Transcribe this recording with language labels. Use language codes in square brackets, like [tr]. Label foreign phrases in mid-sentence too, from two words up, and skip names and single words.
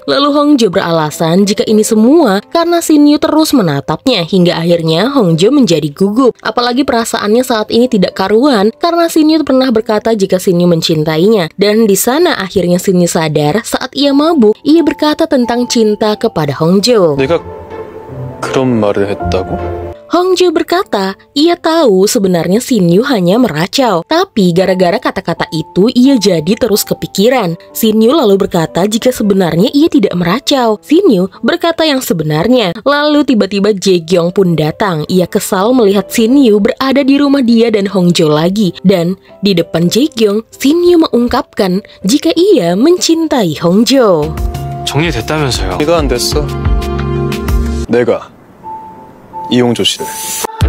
[id] Lalu Hongjo beralasan jika ini semua karena Shin Yu terus menatapnya hingga akhirnya Hongjo menjadi gugup. Apalagi perasaannya saat ini tidak karuan karena Shin Yu pernah berkata jika Shin Yu mencintainya. Dan di sana akhirnya Shin Yu sadar saat ia mabuk, ia berkata tentang cinta kepada Hongjo. [ko] 내가 그런 말을 했다고? [id] Hongjo berkata, ia tahu sebenarnya Shin-yu hanya meracau, tapi gara-gara kata-kata itu ia jadi terus kepikiran. Shin-yu lalu berkata jika sebenarnya ia tidak meracau. Shin-yu berkata yang sebenarnya. Lalu tiba-tiba Jae-kyung pun datang. Ia kesal melihat Shin-yu berada di rumah dia dan Hongjo lagi. Dan di depan Jae-kyung, Shin-yu mengungkapkan jika ia mencintai Hongjo. [ko] 정리됐다면서요. 이가 안 됐어. 내가 이용조 씨를